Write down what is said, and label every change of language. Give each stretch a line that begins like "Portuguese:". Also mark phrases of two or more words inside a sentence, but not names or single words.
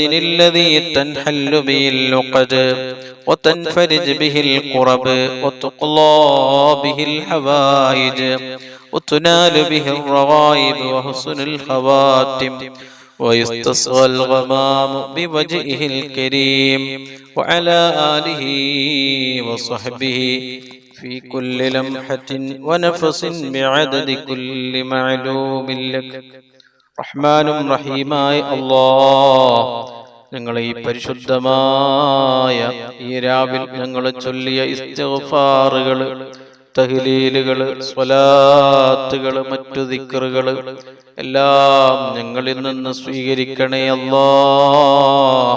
Arabic: الذي تنحل به اللقد وتنفرج به الكرب وتقضى به الحوائج وتنال به الرغائب وحسن الخواتم ويستسقى الغمام بوجهه الكريم وعلى آله وصحبه في كل لمحة ونفس بعدد كل معلوم لك.
Malayalam: റഹ്മാനും റഹീമായ അല്ലാഹ്, ഞങ്ങളെ ഈ പരിശുദ്ധമായ ഈ രാവിൽ ഞങ്ങൾ ചൊല്ലിയ ഇസ്തിഗ്ഫാറുകൾ, തഹ്ലീലുകൾ, സ്വലാത്തുകൾ, മറ്റു ദിക്റുകൾ എല്ലാം ഞങ്ങളിൽ നിന്ന് സ്വീകരിക്കണേ അല്ലാഹ്.